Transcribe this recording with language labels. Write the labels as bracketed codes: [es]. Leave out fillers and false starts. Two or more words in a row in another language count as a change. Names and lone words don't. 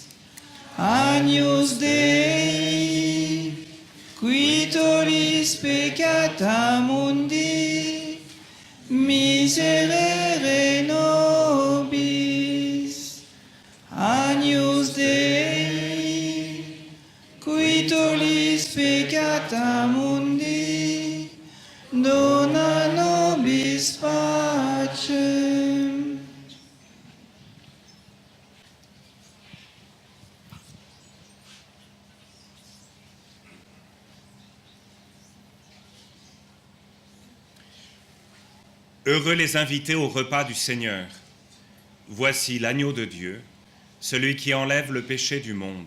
[la] Agnus Dei, qui tollis peccata mundi, miserere nobis. Agnus Dei, qui tollis peccata mundi, dona nobis pacem. [fr] Heureux les invités au repas du Seigneur. Voici l'agneau de Dieu, celui qui enlève le péché du monde.